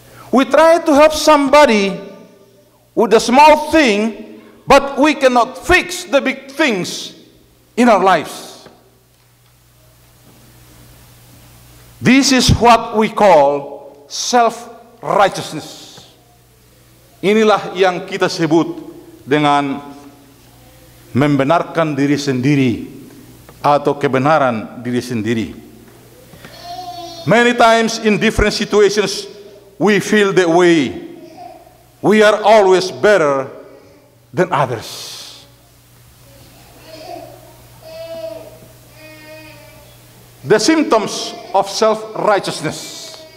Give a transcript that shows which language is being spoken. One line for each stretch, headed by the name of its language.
English: We try to help somebody with a small thing, but we cannot fix the big things in our lives. This is what we call self-righteousness.
Indonesian: Inilah yang kita sebut dengan membenarkan diri sendiri atau kebenaran diri sendiri.
English: Many times in different situations we feel that way. We are always better than others. The symptoms of self-righteousness.